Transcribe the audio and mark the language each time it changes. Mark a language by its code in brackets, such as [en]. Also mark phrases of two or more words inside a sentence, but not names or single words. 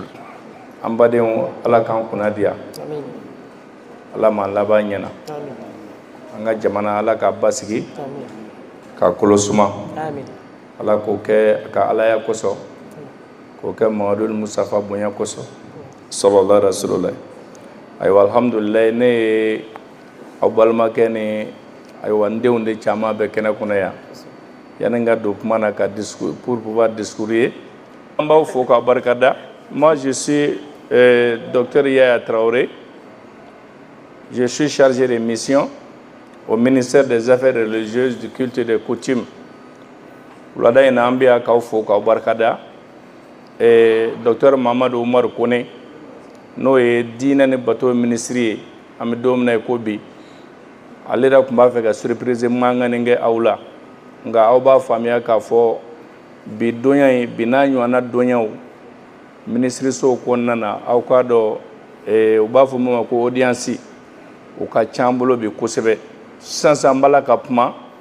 [bm] An badenw Ala k'an kunna diya Ala m'an laban ɲɛna an ka jamana Ala k'a basigi k'a kolo suma Ala k'o kɛ ka Alaya kosɔn k'o kɛ Mamadu Mustafa bonya kosɔn [ar] صلى الله عليه وسلم. [bm] Ayiwa alhamdulillah ne ye aw balimakɛ ni ayiwa n denw de caman bɛ kɛnɛ kɔnɔ yan yani n ka don kuma na ka [fr] discours pour pouvoir discourir [bm] an b'aw fo k'aw barikada. [fr] Moi je suis docteur Yaya Traoré. Je suis chargé de mission au ministère des Affaires religieuses, du culte et des coutumes. [bm] Wulada in na an bɛ k'aw fo k'aw barikada. Docteur Mamadou Umar Kone n'o ye diinɛ ni bato ministre ye an bɛ don min na i ko bi ale yɛrɛ tun b'a fɛ ka surprise mankanni kɛ aw la nka aw b'a faamuya k'a fɔ bi donya in bi n'a ɲɔgɔnna donyaw ministreso kɔnɔna na aw k'a dɔn u b'a fɔ min ma ko audience o ka ca an bolo bi kosɛbɛ sisan n b'ala ka kuma